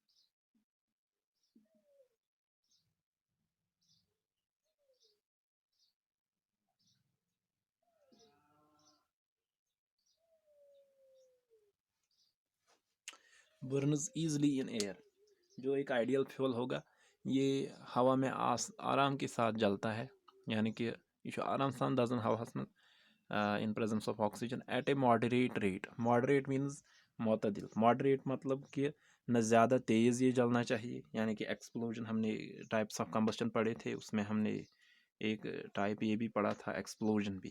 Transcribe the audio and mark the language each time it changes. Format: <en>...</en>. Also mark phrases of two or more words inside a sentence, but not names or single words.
<en>burns easily in air</en> <hi>जो एक आइडियल फ्यूल होगा, ये हवा में आराम के साथ जलता है, यानी कि ये</hi> <ks>आराम सान दजन हवास</ks> <hi>में</hi> <en>in presence of oxygen at a moderate rate. moderate means मोतदिल।</en> <hi>मॉडरेट मतलब कि न ज़्यादा तेज़ ये जलना चाहिए, यानी कि एक्सप्लोजन, हमने</hi> <en>types of combustion</en> <hi>पढ़े थे, उसमें हमने एक टाइप ये भी पढ़ा था एक्सप्लोजन भी।</hi>